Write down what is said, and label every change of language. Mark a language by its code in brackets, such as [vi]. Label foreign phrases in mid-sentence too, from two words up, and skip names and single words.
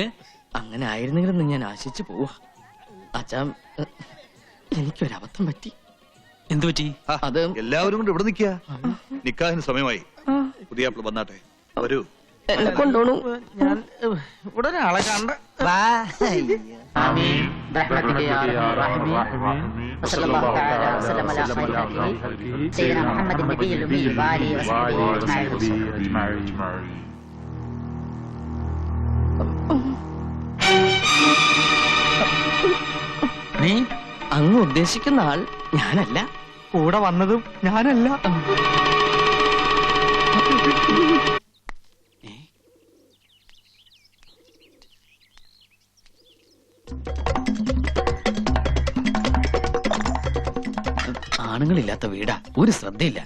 [ml] അങ്ങനെ ആയിരുന്നെങ്കിലും ഞാൻ ആശിച്ചു പോവാ. അച്ഛാ, എനിക്കൊരബദ്ധം പറ്റി. എന്തു പറ്റി? അത് എല്ലാവരും കൊണ്ട് ഇവിടെ നിൽക്കുക. നിക്കാഹിന് സമയമായി. പുതിയാപ്പിള വന്നാട്ടെ. വരൂ. എന്നെ കൊണ്ടോണു. ഞാൻ ഇവിടെ ഒരാളെ കണ്ട. വാ. അയ്യോ. [ar] برحمتك يا ارحم الراحمين وصلى الله تعالى وسلم على خير خلقه سيدنا محمد النبي الامي وآله وصحبه اجمعين. [ml] നീ അങ്ങ് ഉദ്ദേശിക്കുന്ന ആൾ ഞാനല്ല. കൂടെ വന്നതും ഞാനല്ല. ആണുങ്ങളില്ലാത്ത വീടാ, ഒരു ശ്രദ്ധയില്ല.